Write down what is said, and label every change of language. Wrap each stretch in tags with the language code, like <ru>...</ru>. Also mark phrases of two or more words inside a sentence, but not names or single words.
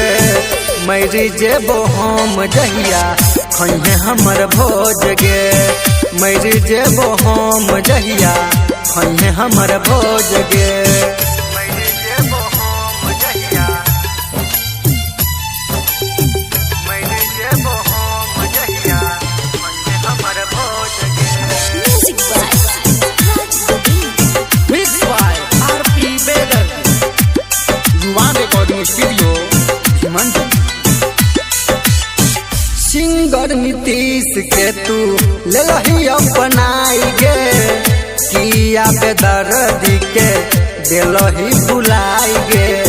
<mai>मैरी जेबो हम जहिया खइहे हमर भोज गे, मैरी जेबो हम जहिया खइहे हमर भोज गे। मैरी जेबो हम जहिया, मैरी जेबो हम जहिया खइहे हमर भोज गे।</mai> <en>Music by Raj Govind. Mixed by R.P. Vedar.</en> <mai>युवा रिकॉर्डिंग स्टूडियो हिमांचल। सिंगर नीतीश के तू ले लही अपनाई गे, किया बेदर्दी के दिलही भुलाई गे।</mai>